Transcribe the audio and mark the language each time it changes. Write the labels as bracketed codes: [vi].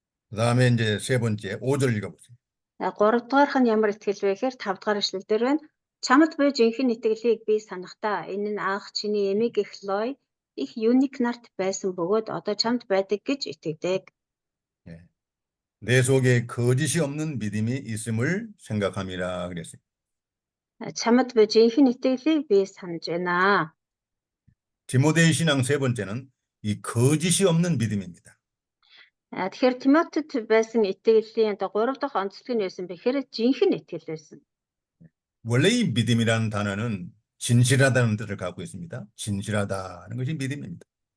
[ko] 그다음에 이제 세 번째 5절 읽어보세요. [mn] 3 дугаарх нь ямар итгэл вэ гэхээр 5 дугаар эшлэл дээр байна. Чамд буй жинхэнэ итгэлийг би санахдаа энэ нь анх чиний эмийг их Лой их юник нарт байсан бөгөөд одоо чамд байдаг гэж итгэдэг. [ko] 내 속에 거짓이 없는 믿음이 있음을 생각함이라 그랬어요. [mn] Чамд буй жинхэнэ итгэлийг би санаж байна. [ko] 디모데의 신앙 세 번째는 이 거짓이 없는 믿음입니다. [mn] Тэгэхээр Тимотед байсан итгэлийн 3 дахь онцлог нь байсан бэхээр жинхэнэ итгэл байсан. [ko] 원래 이 믿음이라는 단어는 진실하다는 뜻을 갖고 있습니다. 진실하다는 것이 믿음입니다.